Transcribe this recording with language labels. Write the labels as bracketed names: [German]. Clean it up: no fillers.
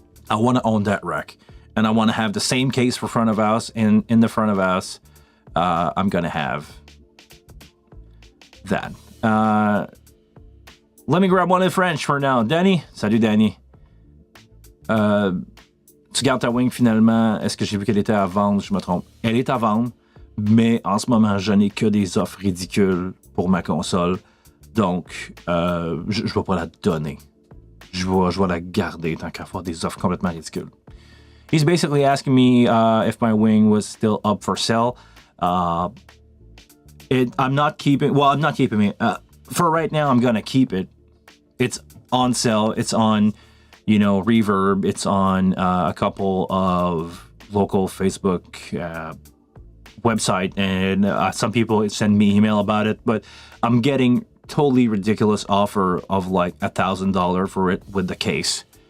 [English] I want to own that rack, and I want to have the same case for front of house. And in the front of house, I'm gonna have that. Let me grab one in French for now. [French] Danny, salut Danny. Tu gardes ta wing finalement. Est-ce que j'ai vu qu'elle était à vendre? Je me trompe. Elle est à vendre, mais en ce moment, je n'ai que des offres ridicules pour ma console. Donc, je ne vais pas la donner. Je vais la garder tant qu'à faire des offres complètement ridicules. [English] He's basically asking me if my wing was still up for sale. I'm not keeping it. For right now, I'm going to keep it. It's on sale. It's on, Reverb. It's on a couple of local Facebook website, and some people send me email about it, but I'm getting totally ridiculous offer of like $1,000 for it with the case.